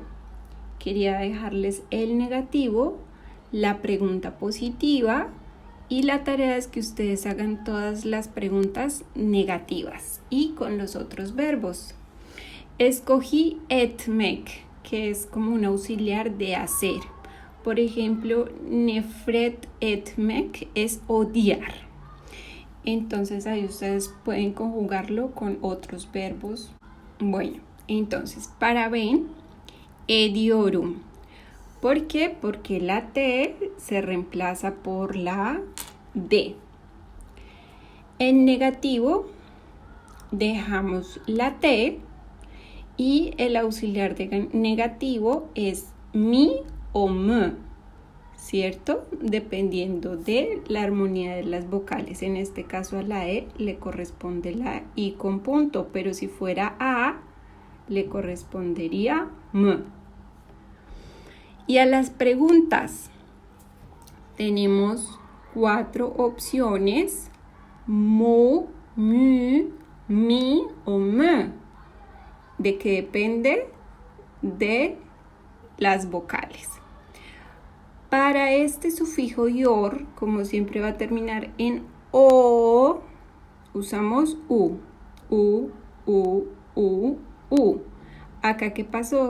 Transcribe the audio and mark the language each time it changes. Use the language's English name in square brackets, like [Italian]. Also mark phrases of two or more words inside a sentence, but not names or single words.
[Spanish] Quería dejarles el negativo, la pregunta positiva y la tarea es que ustedes hagan todas las preguntas negativas y con los otros verbos. Escogí etmek, que es como un auxiliar de hacer. Por ejemplo, [Turkish] nefret etmek [Spanish] es odiar. Entonces ahí ustedes pueden conjugarlo con otros verbos. Bueno, entonces para ben, ediyorum. ¿Por qué? Porque la T se reemplaza por la D. En negativo dejamos la T y el auxiliar de negativo es mi o m, ¿cierto? Dependiendo de la armonía de las vocales. En este caso a la E le corresponde la I con punto, pero si fuera A le correspondería m. Y a las preguntas tenemos 4 opciones: mu, mü, mi o me. ¿De qué depende? De las vocales. Para este sufijo yor, como siempre va a terminar en o, usamos u. Acá, ¿qué pasó?